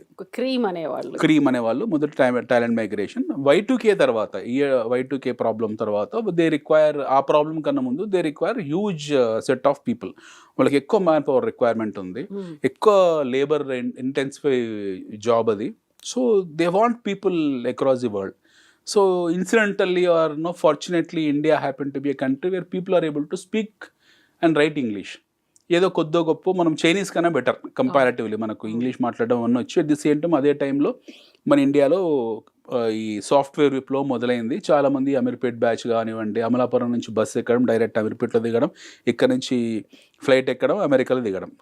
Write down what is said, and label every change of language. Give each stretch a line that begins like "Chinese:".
Telugu: ఇది క్రీమ్ అనేవాళ్ళు మొదటి టాలెంట్ మైగ్రేషన్.
English: Y2K
Telugu: తర్వాత,
English: Y2K problem తర్వాత they require, ఆ problem
Telugu: కన్నా ముందు
English: They require huge set of people.
Telugu: వాళ్ళకి ఎక్కువ మ్యాన్ పవర్ రిక్వైర్మెంట్ ఉంది, ఎక్కువ లేబర్ ఇంటెన్సిఫై జాబ్ అది.
English: So they want people across the world. So incidentally or no fortunately India happened to be a country where people are able to speak and write English.
Telugu: ఏదో కొద్దో గొప్ప మనం Chinese కన్నా better comparatively మనకు English మాట్లాడడం అన్నీ వచ్చి.
English: at the same time
Telugu: అదే టైంలో మన ఇండియాలో ఈ సాఫ్ట్వేర్ విప్లవం మొదలైంది. చాలామంది అమీర్పేట్ బ్యాచ్ కానివ్వండి, అమలాపురం నుంచి బస్సు ఎక్కడం, డైరెక్ట్ అమీర్పేట్లో దిగడం, ఇక్కడ నుంచి ఫ్లైట్ ఎక్కడం, అమెరికాలో దిగడం.